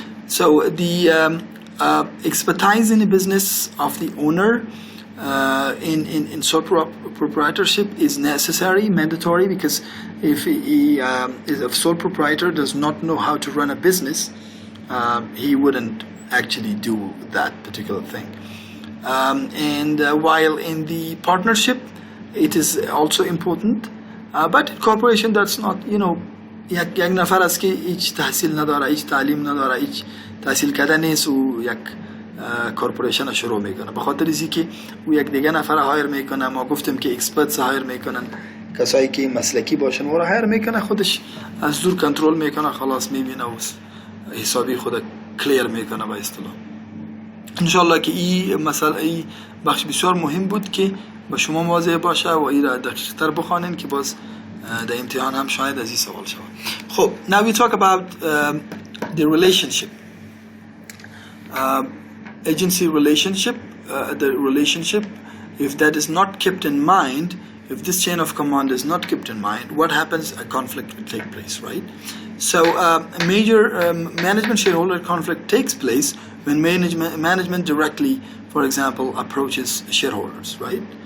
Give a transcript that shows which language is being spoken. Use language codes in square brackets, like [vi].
[en] So the expertise in the business of the owner in sole proprietorship is necessary, mandatory, because if a sole proprietor does not know how to run a business, he wouldn't actually do that particular thing. While in the partnership, it is also important, but in corporation, that's not, [fa] یک نفر است که هیچ تحصیل نداره، هیچ تعلیم نداره، هیچ تحصیل کرده نیست و یک کارپوریشن شروع میکنه. به خاطر اینکه که او یک دیگه نفر هایر میکنه، ما گفتیم که اکسپرتس هایر میکنن، کسایی که مسلکی باشن و رو هایر میکنه، خودش از دور کنترل میکنه، خلاص میبینه و حسابی خود کلیر میکنه به اصطلاح. انشالله که این مسئله، این بخش بسیار مهم بود که با شما مواظب باشه و این را دقیق تر بخوانین که باز در امتحان هم شاید از این سوال شود. [en] خب now we talk about the relationship, agency relationship, the relationship. If that is not kept in mind, if this chain of command is not kept in mind, what happens? A conflict will take place, right? So a major management shareholder conflict takes place when management directly, for example, approaches shareholders, right?